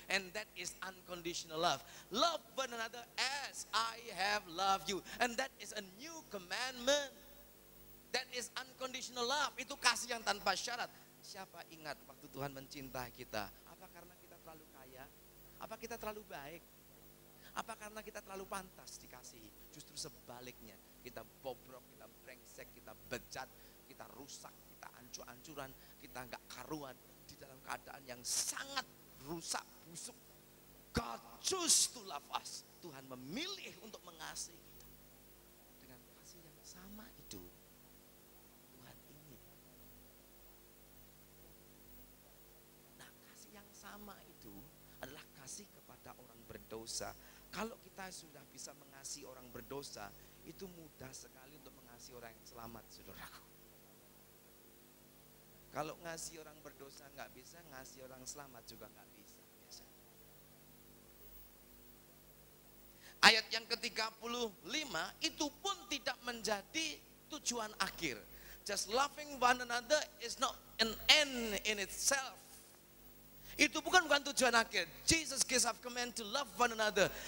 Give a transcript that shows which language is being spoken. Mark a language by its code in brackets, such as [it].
[en] And that is unconditional love. Love one another as I have loved you. And that is a new commandment. That is unconditional love. [id] Itu kasih yang tanpa syarat. Siapa ingat waktu Tuhan mencintai kita? Apa karena kita terlalu kaya? Apa kita terlalu baik? Apa karena kita terlalu pantas dikasihi? Justru sebaliknya, kita bobrok, kita brengsek, kita bejat, kita rusak, kita hancur-hancuran, kita enggak karuan di dalam keadaan yang sangat rusak, busuk. [en] God choose to love us. [id] Tuhan memilih untuk mengasihi kita. Dengan kasih yang sama itu, Tuhan ingin. Nah, kasih yang sama itu adalah kasih kepada orang berdosa. Kalau kita sudah bisa mengasihi orang berdosa, itu mudah sekali untuk mengasihi orang yang selamat, saudaraku. Kalau ngasih orang berdosa nggak bisa, ngasih orang selamat juga nggak bisa. Biasanya. Ayat yang ke-35 itu pun tidak menjadi tujuan akhir. [en] Just loving one another is not an end in itself. [id] Itu bukan tujuan akhir. [en] Jesus gives us command to love one another.